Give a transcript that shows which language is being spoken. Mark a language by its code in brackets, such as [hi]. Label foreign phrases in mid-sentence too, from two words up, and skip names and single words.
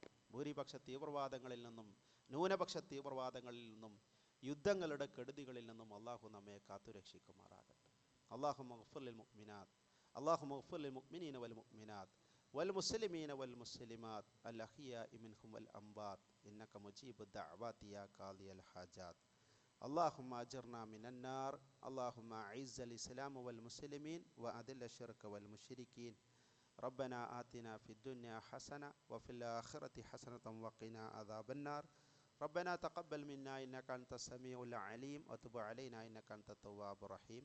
[ml] ഭൂരിപക്ഷ തീവ്രവാദങ്ങളിൽ നിന്നും ന്യൂനപക്ഷ തീവ്രവാദങ്ങളിൽ നിന്നും യുദ്ധങ്ങളുടെ കെടുതികളിൽ നിന്നും അള്ളാഹു നമ്മെ കാത്തുരക്ഷിക്കുമാറാകട്ടെ. [ar] اللهم اغفر للمؤمنات، اللهم اغفر للمؤمنين والمؤمنات والمسلمين والمسلمات الأحياء منهم والأموات إنك مجيب الدعوات يا قاضي الحاجات. اللهم أجرنا من النار. اللهم أعز الإسلام والمسلمين وأذل الشرك والمشركين. ربنا آتنا في الدنيا حسنة وفي الآخرة حسنة وقنا عذاب النار. ربنا تقبل منا إنك أنت السميع العليم وتب علينا إنك أنت التواب الرحيم.